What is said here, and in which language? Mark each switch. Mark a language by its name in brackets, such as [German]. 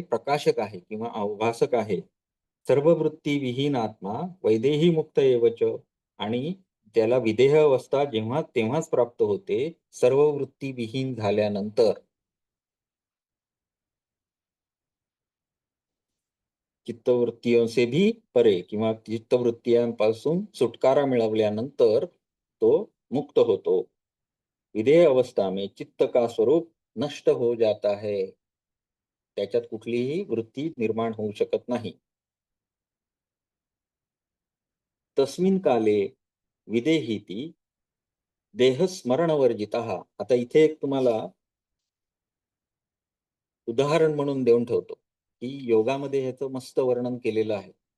[Marathi] प्रकाशक आहे किंवा अवभासक आहे. [Sanskrit] सर्व वृत्ती विहीन आत्मा वैदेही मुक्त एवच [Marathi] आणि त्याला विदेह अवस्था जेव्हा तेव्हाच प्राप्त होते, सर्व वृत्ती विहीन झाल्यानंतर. [Hindi] चित्तवृत्तियों से भी परे [Marathi] किंवा चित्तवृत्तीयांपासून सुटकारा मिळवल्यानंतर तो मुक्त होतो. [Hindi] विधेय अवस्था में चित्त का स्वरूप नष्ट हो जाता है. [Marathi] त्याच्यात कुठलीही वृत्ती निर्माण होऊ शकत नाही. [Sanskrit] तस्मिन काले विदेहीती देहस्मरणवर्जितः. [Marathi] आता इथे एक तुम्हाला उदाहरण म्हणून देऊन ठेवतो, की योगामध्ये ह्याचं मस्त वर्णन केलेलं आहे.